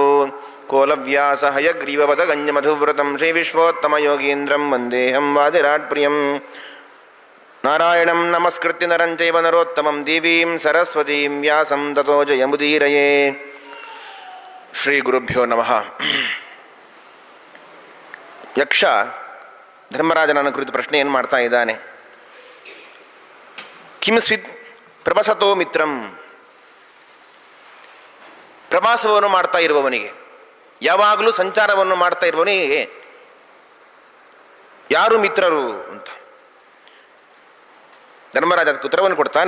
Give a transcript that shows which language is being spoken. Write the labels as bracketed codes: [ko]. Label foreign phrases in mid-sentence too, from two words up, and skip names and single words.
[sa] कोलव्यास हयग्रीवपदगञ्जमधुव्रतं श्रीविश्वोत्तमयोगीन्द्रं वन्देऽहं वादिराट्प्रियं. नारायणं नमस्कृत्य नरं चैव नरोत्तमं देवीं सरस्वतीं व्यासं ततो जयमुदीरये. ಶ್ರೀಗುರುಭ್ಯೋ ನಮಃ. [kn] ಯಕ್ಷ ಧರ್ಮರಾಜನನ್ನು ಕುರಿತು ಪ್ರಶ್ನೆ ಏನು ಮಾಡ್ತಾ ಇದ್ದಾನೆ? [sa] ಕಿಂ ಸ್ವಿತ್ ಪ್ರವಾಸತೋ ಮಿತ್ರಂ. [kn] ಪ್ರವಾಸವನ್ನು ಮಾಡ್ತಾ ಇರುವವನಿಗೆ, ಯಾವಾಗಲೂ ಸಂಚಾರವನ್ನು ಮಾಡ್ತಾ ಇರುವವನಿಗೆ ಯಾರು ಮಿತ್ರರು ಅಂತ ಧರ್ಮರಾಜ ಅದಕ್ಕೆ ಉತ್ತರವನ್ನು ಕೊಡ್ತಾನೆ.